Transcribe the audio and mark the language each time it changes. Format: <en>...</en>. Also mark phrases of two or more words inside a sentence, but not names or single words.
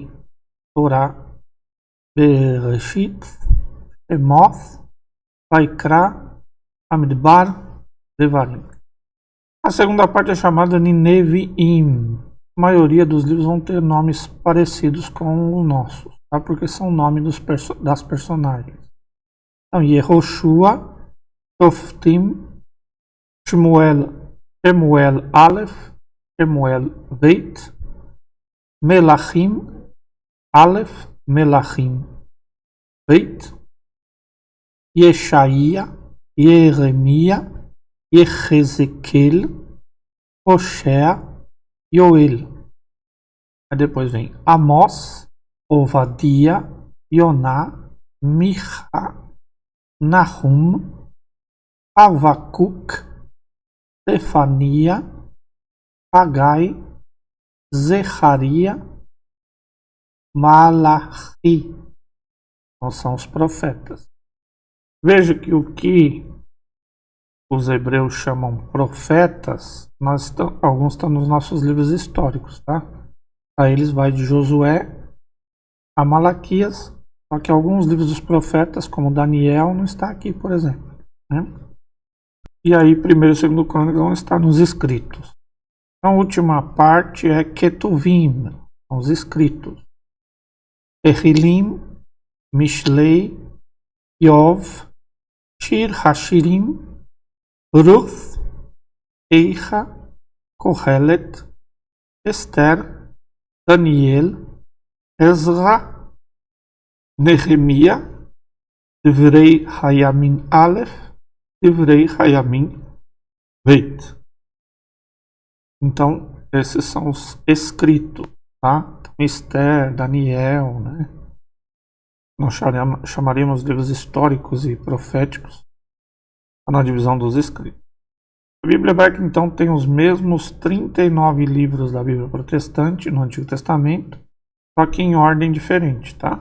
<pt>Torá, Bereshit, Shemot, Vaikra, Bamidbar, Devarim. A segunda parte é chamada de Neviim. A maioria dos livros vão ter nomes parecidos com os nossos, tá? Porque são nomes das personagens. Então, Yehoshua, Toftim, Shmuel Aleph, Shmuel Beit, Melachim Aleph, Melachim Beit, Yeshaia, Jeremia, Yehezekel, Hoshea, Yoel. Aí depois vem Amós, Ovadia, Yoná, Micha, Nahum, Avacuc, Stefania, Hagai, Zecharia, Malachi. Então são os profetas. Veja que o que os hebreus chamam profetas, alguns estão nos nossos livros históricos, tá? Aí eles vai de Josué a Malaquias, só que alguns livros dos profetas, como Daniel, não está aqui, por exemplo, né? E aí, 1º e 2º Crônicas vão estar nos escritos. Então, a última parte é Ketuvim, são os escritos. Tehillim, Mishlei, Yov, Shir Hashirim, Ruth, Eicha, Kohelet, Esther, Daniel, Ezra, Nehemia, Divrei Hayamin Aleph, Divrei Hayamin Beit. Então, esses são os escritos. tá? Então, Esther, Daniel, né? Nós chamaríamos livros históricos e proféticos na divisão dos escritos. A Bíblia hebraica, então, tem os mesmos 39 livros da Bíblia protestante no Antigo Testamento, só que em ordem diferente, tá?</pt>